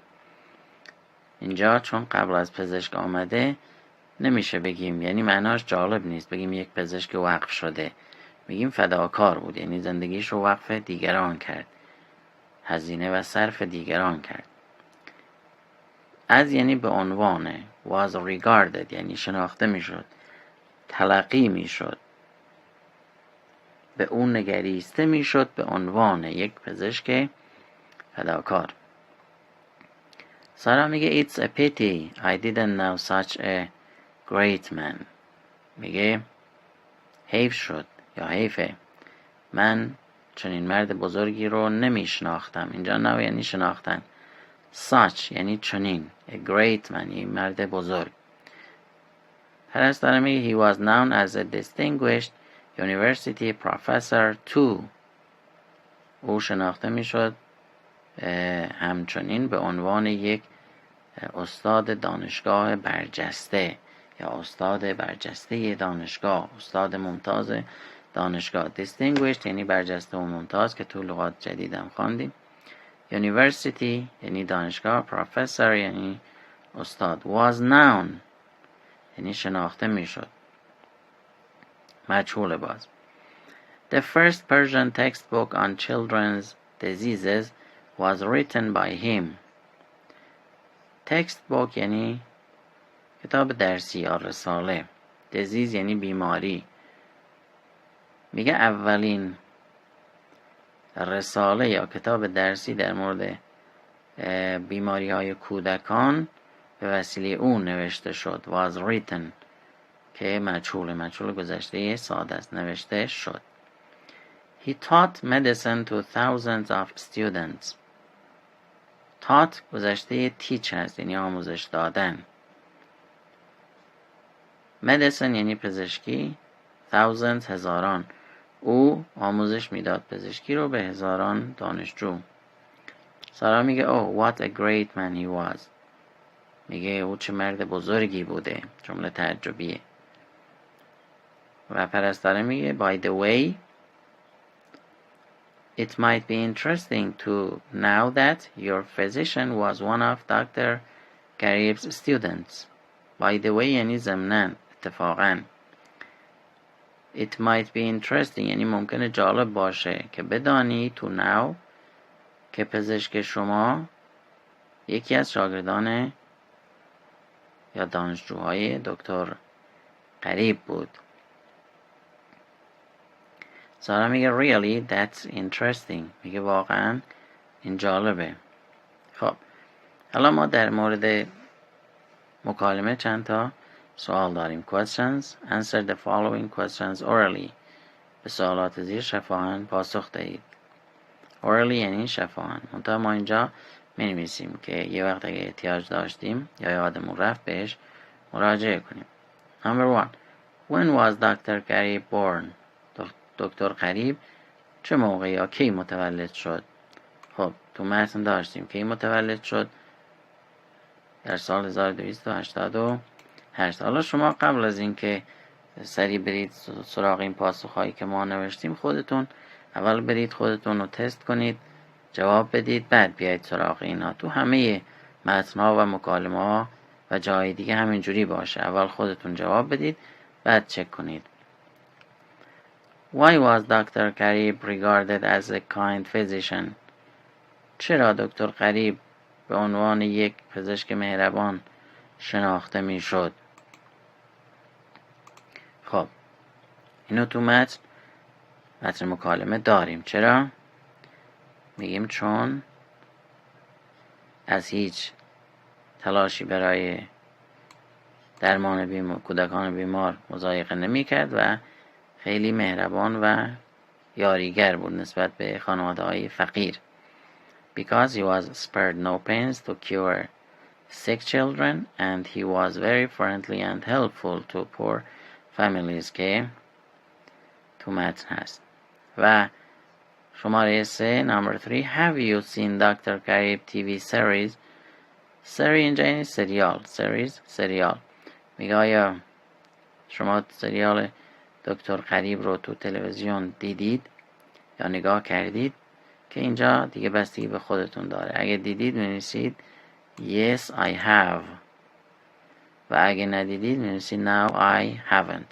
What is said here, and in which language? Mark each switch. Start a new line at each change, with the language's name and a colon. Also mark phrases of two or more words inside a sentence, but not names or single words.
Persian: اینجا چون قبل از پزشک آمده نمیشه بگیم، یعنی معناش جالب نیست بگیم یک پزشک وقف شده، میگیم فداکار بود، یعنی زندگیش رو وقف دیگران کرد، هزینه و صرف دیگران کرد. از یعنی به عنوان،
English: was regarded
Persian: یعنی شناخته میشد، تلقی میشد، به اون نگریسته میشد به عنوان یک پزشک فداکار. سارا میگه
English: it's a pity I didn't know such a great man.
Persian: میگه حیف شد یا حیفه من چنین مرد بزرگی رو نمیشناختم. اینجا نو یعنی شناختن، such یعنی چنین،
English: a great man
Persian: یعنی مرد بزرگ. پرستاره میگه
English: he was known as a distinguished university professor too.
Persian: او شناخته میشد همچنین به عنوان یک استاد دانشگاه برجسته یا استاد برجسته دانشگاه، استاد ممتاز دانشگاه. distinguished یعنی برجسته و ممتاز که تو لغات جدیدم خواندیم. university یعنی دانشگاه. professor یعنی استاد.
English: was known
Persian: یعنی شناخته میشد، مجهول باز.
English: The first Persian textbook on children's diseases was written by him.
Persian: textbook یعنی کتاب درسی یا رساله. disease یعنی بیماری. میگه اولین رساله یا کتاب درسی در مورد بیماری های کودکان به وسیله اون نوشته شد.
English: was written
Persian: که مجهول گذشته ساده است، نوشته شد.
English: He taught medicine to thousands of students.
Persian: taught گذشته teach هست یعنی آموزش دادن. medicine یعنی پزشکی. thousands هزاران. او آموزش میداد پزشکی رو به هزاران دانشجو. سارا میگه
English: oh what a great man he was.
Persian: میگه او چه مرد بزرگی بوده، جمله تعجبیه. و پرستاره میگه
English: by the way it might be interesting to know that your physician was one of Dr. Garib's students. by the way
Persian: یعنی ضمناً، اتفاقاً.
English: it might be interesting
Persian: یعنی ممکنه جالب باشه که بدانی
English: to know
Persian: که پزشک شما یکی از شاگردان یا دانشجوهای دکتر غریب بود. سارا میگه
English: really that's interesting.
Persian: میگه واقعا این جالبه. خب حالا ما در مورد مکالمه چند تا سوال داریم.
English: questions. answer the following questions orally.
Persian: به سوالات زیر شفاهن پاسخ دهید. orally یعنی شفاهن. منتها ما اینجا می‌نویسیم که یه وقت اگه احتیاج داشتیم یا یادمون رفت بهش مراجعه کنیم.
English: number 1 when was Dr. Garib born.
Persian: دکتر غریب چه موقع یا کی متولد شد؟ خب تو متن داشتیم کی متولد شد، در سال 1288. حالا شما قبل از اینکه سریع برید سراغ این پاسخهایی که ما نوشتیم. خودتون اول برید خودتون رو تست کنید، جواب بدید، بعد بیایید سراغ اینا. تو همه متن‌ها و مکالمه‌ها و جای دیگه همینجوری باشه. اول خودتون جواب بدید، بعد چک کنید.
English: Why was Dr. Karib regarded as a kind physician?
Persian: چرا دکتر قریب به عنوان یک پزشک مهربان شناخته می شد؟ خب اینو تو متن مکالمه داریم. چرا؟ میگیم چون از هیچ تلاشی برای درمان کودکان بیمار مضایقه نمی کرد و خیلی مهربان و یاریگر بود نسبت به خانواده های فقیر.
English: Because he was spared no pains to cure sick children and he was very friendly and helpful to poor families
Persian: که تو متن هست. و شماره 3
English: number 3 Have you seen Dr. Karib TV series?
Persian: سری اینجا یعنی سریال. سریال. میگه آیا شما سریال دکتر قریب رو تو تلویزیون دیدید یا نگاه کردید؟ که اینجا دیگه بستگی به خودتون داره. اگه دیدید می‌نویسید
English: Yes I have
Persian: و اگه ندیدید می‌نویسید
English: No I haven't.